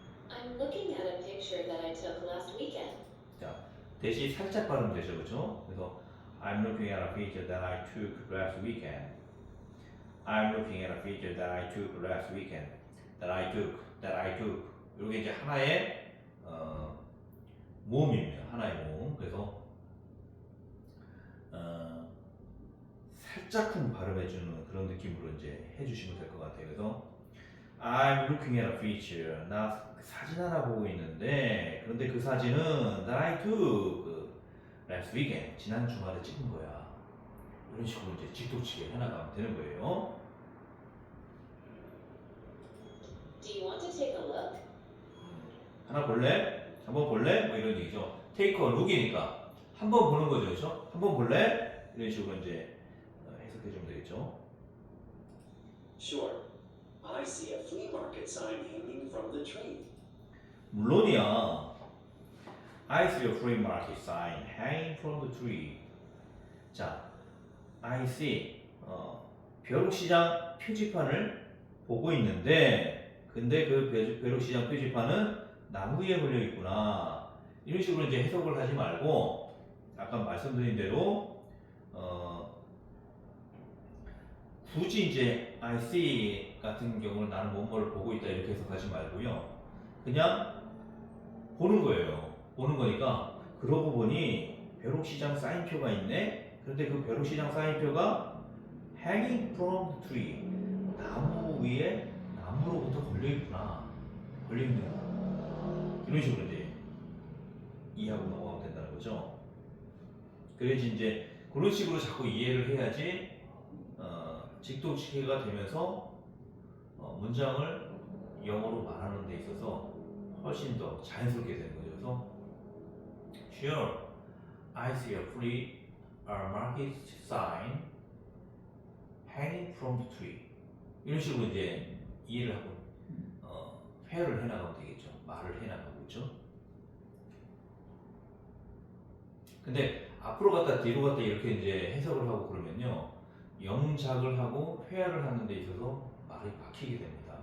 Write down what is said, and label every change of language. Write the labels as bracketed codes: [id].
[en] I'm looking at a picture that I took last weekend. [ko] 자, 대시 살짝 발음 되죠, 그렇죠? [en] 그래서 I'm looking at a picture that I took last weekend. I'm looking at a picture that I took last weekend. That I took. [ko] 이게 이제 하나의 모음입니다. 하나의 모음. 그래서 살짝쿵 발음해주는 그런 느낌으로 이제 해주시면 될 것 같아요. [en] 그래서 I'm looking at a picture. [ko] 나 사진 하나 보고 있는데 그런데 그 사진은 [en] that I took last weekend. [ko] 지난 주말에 찍은 거야. 이런 식으로 이제 직독치게 해나가면 되는 거예요. [en] Do you want to take a look? [ko] 하나 볼래? 한번 볼래? 뭐 이런 얘기죠. take a look이니까 한 번 보는 거죠, 그렇죠? 한 번 볼래? 이런 식으로 이제 해석해 주면 되겠죠. [en] Sure. I see a flea market sign hanging from the tree. [ko] 물론이야. [en] I see a flea market sign hanging from the tree. [ko] 자, [en] I see [ko] 벼룩시장 표지판을 보고 있는데, 근데 그 벼룩시장 표지판은 나무 위에 걸려 있구나. 이런 식으로 이제 해석을 하지 말고, 아까 말씀드린 대로 굳이 이제 [en] I see [ko] 같은 경우는 나는 뭐뭐를 보고 있다 이렇게 해석하지 말고요. 그냥 보는 거예요. 보는 거니까 그러고 보니 벼룩시장 사인표가 있네. 그런데 그 벼룩시장 사인표가 [en] hanging from the tree. [ko] 나무 위에 나무로부터 걸려 있구나. 걸려 있는 거. 이런 식으로 이제 이해하고 넘어가면 된다는 거죠. 그래야지 이제 그런 식으로 자꾸 이해를 해야지 직독치기가 되면서 문장을 영어로 말하는 데 있어서 훨씬 더 자연스럽게 되는 거죠. [en] 그래서 Sure, I see a flea market sign hanging from the tree. [ko] 이런 식으로 이제 이해를 하고 회화를 해나가면 되겠죠. 말을 해나가고 있죠. 근데 앞으로 갔다 뒤로 갔다 이렇게 이제 해석을 하고 그러면요. 영작을 하고 회화를 하는 데 있어서 말이 막히게 됩니다.